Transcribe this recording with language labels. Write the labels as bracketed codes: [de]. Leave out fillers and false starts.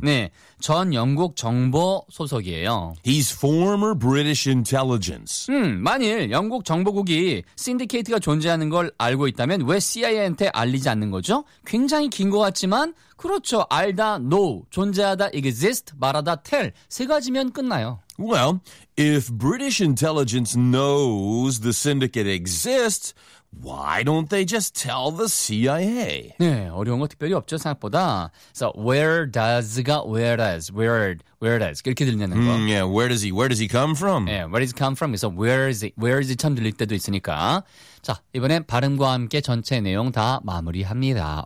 [ko] 네, 전 영국 정보 소속이에요. [en] He's former British intelligence. [ko] 만일 영국 정보국이 신디케이트가 존재하는 걸 알고 있다면 왜 CIA한테 알리지 않는 거죠? 굉장히 긴 것 같지만 그렇죠. 알다, know, 존재하다, exist, 말하다, tell 세 가지면 끝나요. [en] Well, if British intelligence knows the syndicate exists, why don't they just tell the CIA? [ko] 네, 어려운 거 특별히 없죠, 생각보다. [en] So, where does가 where does, where does, [ko] 이렇게 들리는 거. [en] Yeah, where does he come from? Yeah, where does he come from? [ko] 그래서 where is he 처음 들릴 때도 있으니까. 자, 이번엔 발음과 함께 전체 내용 다 마무리합니다.